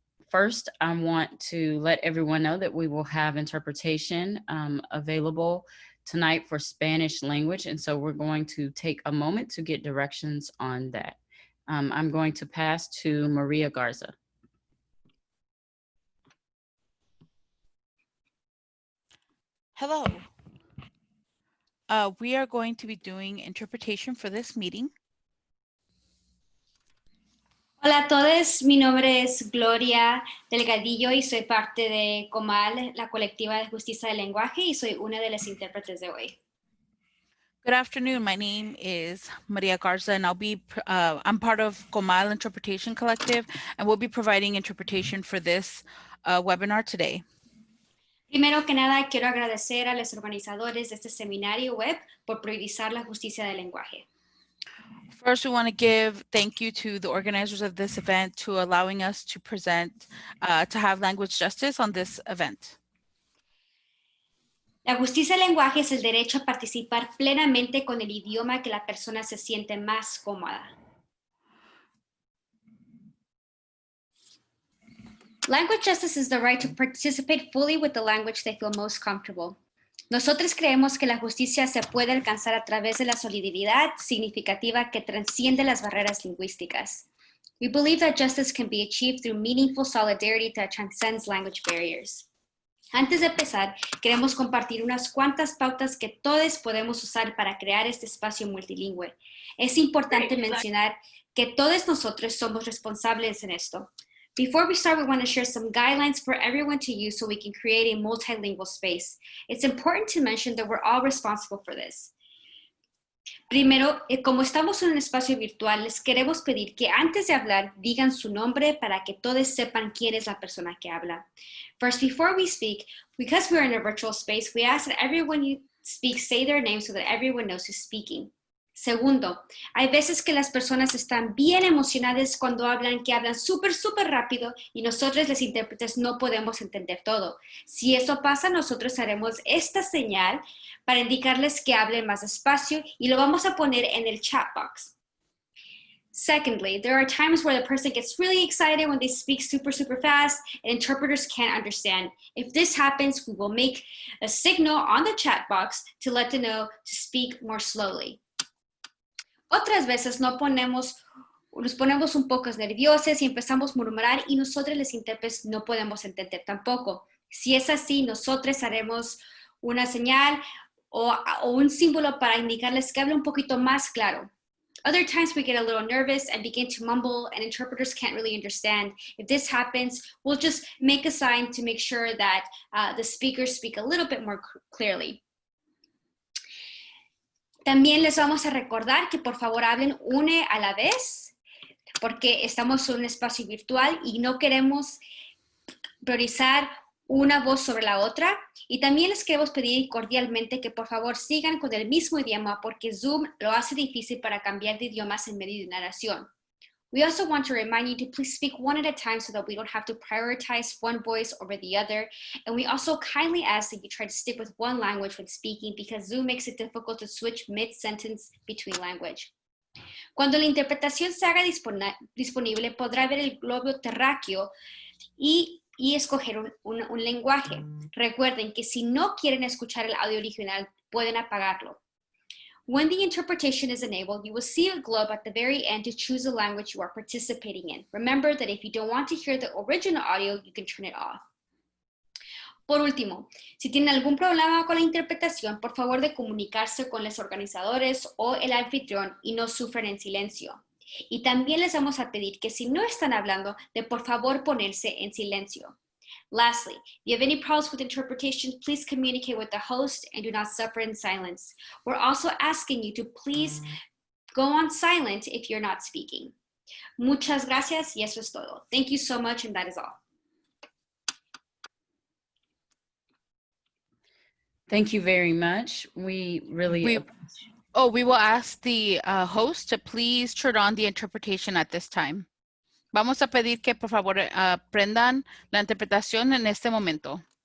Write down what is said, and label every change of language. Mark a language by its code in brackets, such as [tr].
[en] First, I want to let everyone know that we will have interpretation available tonight for Spanish language, and so we're going to take a moment to get directions on that. I'm going to pass to Maria Garza. Hello. We are going to be doing interpretation for this meeting. [es] Hola a todos, mi nombre es Gloria Delgadillo y soy parte de COMAL, la colectiva de justicia del lenguaje, y soy una de las intérpretes de hoy. [en] Good afternoon. My name is Maria Garza, and I'm part of Comal Interpretation Collective, and we'll be providing interpretation for this webinar today. [es] Primero que nada, quiero agradecer a los organizadores de este seminario web por priorizar la justicia del lenguaje. [en] First, we want to give thank you to the organizers of this event to allowing us to present, to have language justice on this event. [es] La justicia del lenguaje es el derecho a participar plenamente con el idioma que la persona se siente más cómoda. [en] Language justice is the right to participate fully with the language they feel most comfortable. [es] Nosotros creemos que la justicia se puede alcanzar a través de la solidaridad significativa que transciende las barreras lingüísticas. [en] We believe that justice can be achieved through meaningful solidarity that transcends language barriers. [es] Antes de empezar, queremos compartir unas cuantas pautas que todos podemos usar para crear este espacio multilingüe. Es importante mencionar que todos nosotros somos responsables en esto. [en] Before we start, we want to share some guidelines for everyone to use so we can create a multilingual space. It's important to mention that we're all responsible for this. [es] Primero, como estamos en un espacio virtual, les queremos pedir que antes de hablar digan su nombre para que todos sepan quién es la persona que habla. [en] First, before we speak, because we're in a virtual space, we ask that everyone you speak say their name so that everyone knows who's speaking. [es] Segundo, hay veces que las personas están bien emocionadas cuando hablan, que hablan súper rápido y nosotros, los intérpretes, no podemos entender todo. Si eso pasa, nosotros haremos esta señal para indicarles que hablen más despacio y lo vamos a poner en el chat box. [en] Secondly, there are times where the person gets really excited when they speak super fast and interpreters can't understand. If this happens, we will make a signal on the chat box to let them know to speak more slowly. [es] Otras veces nos ponemos un poco nerviosos y empezamos a murmurar y nosotros los intérpretes no podemos entender tampoco. Si es así, nosotros haremos una señal o un símbolo para indicarles que hable un poquito más claro. [en] Other times we get a little nervous and begin to mumble and interpreters can't really understand. If this happens, we'll just make a sign to make sure that the speakers speak a little bit more clearly. [es] También les vamos a recordar que por favor hablen una a la vez, porque estamos en un espacio virtual y no queremos priorizar una voz sobre la otra. Y también les queremos pedir cordialmente que por favor sigan con el mismo idioma, porque Zoom lo hace difícil para cambiar de idiomas en medio de una oración. [en] We also want to remind you to please speak one at a time so that we don't have to prioritize one voice over the other. And we also kindly ask that you try to stick with one language when speaking because Zoom makes it difficult to switch mid-sentence between language. [es] Cuando la interpretación se haga disponible, podrá ver el globo terráqueo y escoger un lenguaje. Recuerden que si no quieren escuchar el audio original, pueden apagarlo. [en] When the interpretation is enabled, you will see a globe at the very end to choose the language you are participating in. Remember that if you don't want to hear the original audio, you can turn it off. [es] Por último, si tienen algún problema con la interpretación, por favor de comunicarse con los organizadores o el anfitrión y no sufran en silencio. Y también les vamos a pedir que si no están hablando, de por favor ponerse en silencio. [en] Lastly, if you have any problems with interpretation, please communicate with the host and do not suffer in silence. We're also asking you to please go on silent if you're not speaking. [es] Muchas gracias y eso es todo. [en] Thank you so much and that is all. Thank you very much. We will ask the host to please turn on the interpretation at this time. [es] Vamos a pedir que por favor prendan la interpretación en este momento.